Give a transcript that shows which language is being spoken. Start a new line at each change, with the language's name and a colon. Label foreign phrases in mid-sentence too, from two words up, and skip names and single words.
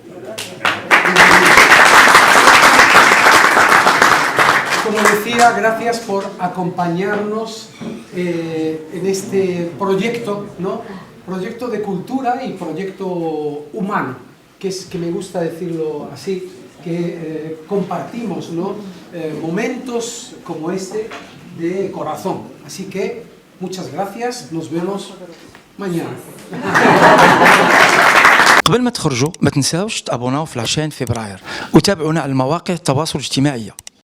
Spanish: Como decía, gracias por acompañarnos en este proyecto, ¿no?, proyecto de cultura y proyecto humano, que me gusta decirlo así, que compartimos, ¿no?, momentos como este de corazón. Así que muchas gracias, nos vemos mañana.
Arabic: قبل ما تخرجوا ما تنساوش تابوناو في 20 فبراير وتابعونا على المواقع التواصل الاجتماعي.